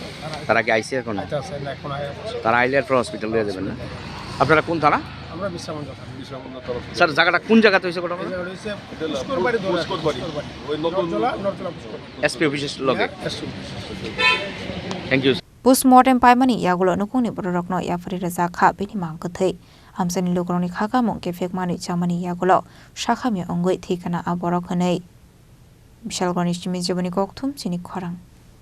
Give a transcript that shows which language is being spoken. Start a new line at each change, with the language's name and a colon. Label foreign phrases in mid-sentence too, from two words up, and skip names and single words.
Bangla: তারা কি আইছে এখন এখন তারা আইলে এরপর হসপিটাল দিয়ে যাবেন না আপনারা কোন থানা আমরা বিশ্রামগঞ্জ তরফ স্যার জায়গাটা কোন জায়গাতে হয়েছে ঘটনা এসপি অফিসের লগে
English: thank you
Kok Borok: Postmortem paimani yagulo nukuni borokno yafari raja kha bini Mangkwthwi amsani lukroni khaka mung ke fekmani chamani yagulo shakhami ongoi thikana aborok hanei Bishramganj Chini Koktwma Chini Khorang